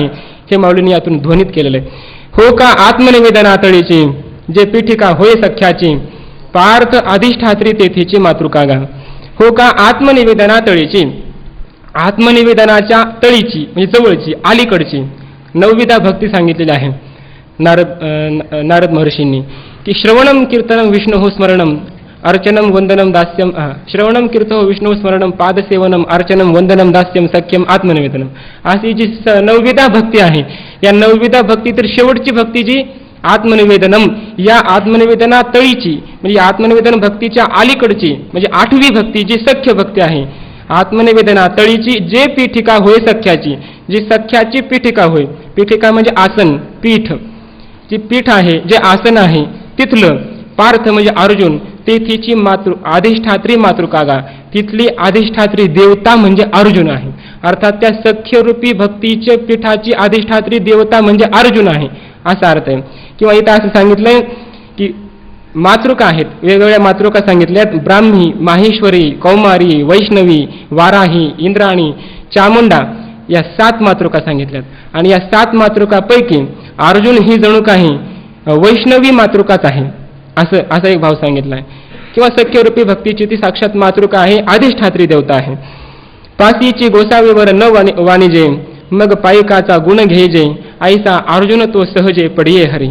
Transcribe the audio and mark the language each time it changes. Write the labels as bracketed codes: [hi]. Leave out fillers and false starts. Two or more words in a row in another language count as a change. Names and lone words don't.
[mr] हे माऊलींनी यातून ध्वनित केलेलं आहे. हो का आत्मनिवेदनातळीची, जे पीठिका होय सख्याची, पार्थ अधिष्ठात्री तेथीची मातृकागा. हो का आत्मनिवेदनातळीची, आत्मनिवेदनाच्या तळीची म्हणजे जवळची, अलीकडची 9विधा भक्ती सांगितलेली आहे नारद महर्षींनी. [sa] की श्रवणम कीर्तनम विष्णु स्मरणम अर्चनम वंदनम दास्यम, श्रवणम कीर्तो विष्णु स्मरणम पादसेवनम अर्चनम वंदनम दास्यम सख्यम आत्मनिवेदनम, [mr] अशी जी 9विधा भक्ती आहे, या 9विधा भक्ती तर शेवटची भक्ती जी आत्मनिवेदनम, या आत्मनिवेदना तळीची म्हणजे आत्मनिवेदन भक्तीच्या अलीकडची म्हणजे 8वी भक्ती जी सख्य भक्ती आहे. आत्मनिवेदना तळीची जे पीठिका होय सख्याची, जी सख्याची पीठिका होय, पीठिका म्हणजे आसन, पीठ, जी पीठ आहे, जे आसन आहे तिथलं, पार्थ म्हणजे अर्जुन, तेथीची अधिष्ठात्री मातृकागा, तिथली अधिष्ठात्री देवता म्हणजे अर्जुन आहे. अर्थात त्या सख्यरूपी भक्तीच्या पीठाची अधिष्ठात्री देवता म्हणजे अर्जुन आहे, असा अर्थ आहे. किंवा इथं असं सांगितलंय की मातृका आहेत, वेगवेगळ्या मातृका सांगितल्यात, ब्राह्मी, माहेश्वरी, कौमारी, वैष्णवी, वाराही, इंद्राणी, चामुंडा, या 7 मातृका सांगितल्यात. आणि या 7 मातृकापैकी अर्जुन ही जणू काही वैष्णवी मातृकाच आहे, असा एक भाव सांगितलाय. किंवा सख्यरूपी भक्तीची ती साक्षात मातृका आहे, अधिष्ठात्री देवता आहे. पासीची गोसावीवर न वाणिजे, मग पायकाचा गुण घेजे, ऐसा अर्जुन तो सहजे पडिये हरी.